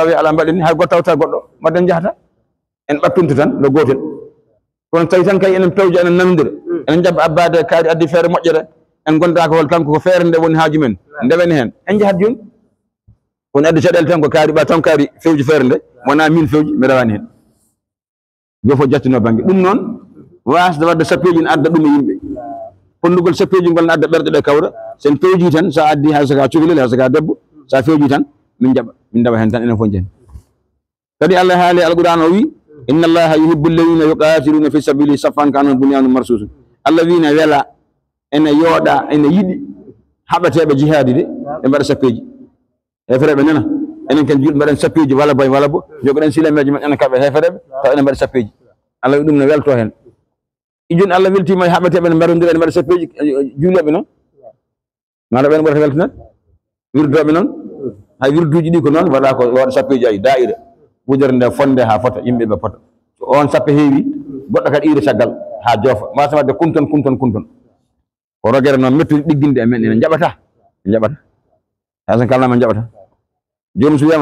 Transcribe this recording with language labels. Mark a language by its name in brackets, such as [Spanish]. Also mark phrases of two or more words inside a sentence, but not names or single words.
[Fula] wiya ala mbaɗen ni hay goto tawta goɗɗo mbaɗen jahata en ɓattunto tan no gotel kono tawi tan kay enen pewja enen nanodira enen jaɓa abbade kaari addi feere moƴƴere en gonda ko hol kanko ko feere nde woni haaju men ndewen hen en jahat joni kono addi caɗele tan ko kaari ɓa tan kaari fewji feere nde wona min fewji mi rawani hen go fof jattino banggue ɗum noon wasde wadde sappeji ne adda ɗum e yimɓe pondugol sappeji ngol adda ɓerɗe ɗe kawra sen peeji tan sa addi hay saka cukalel hay saka debbo sa feeji tan min jaɓa min dawa hen tan enen fof jeni kadi Allah haali alquran o wi [Arabic] إن الله يحب الذين يقاتلون في سبيل صفا كأنهم بنيان مرصوص [Fula] Allah wina wela ene yooɗa ene yiɗi haɓateɓe jihadi de ɓe mbaɗa sappeji hefereɓe nana enen ken julɓe mbaɗen sappeji wala boy wala bo jogoɗen silameji men enen kamɓe hefereɓe taw enen mbaɗa sappeji Allah wi ɗum ne welto hen ijon Allah weltima e haɓateɓe ne mbaɗodira ene mbaɗa sappeji juuleɓe noon maɗa ɓen ɓurata weltanade wirdoɓe noon hay wirduji ɗi ko noon waɗa ko waɗa sappeji ayi da'ira wudere nde fonde ha fota yimɓeɓe pota so on sappe heewi goɗɗo kadi ira caggal ha joofa wasa wadde kumton ko rogere noon mettude ɗigginde e men ene jaɓata hay sen kalnama jaɓata joni so wiyama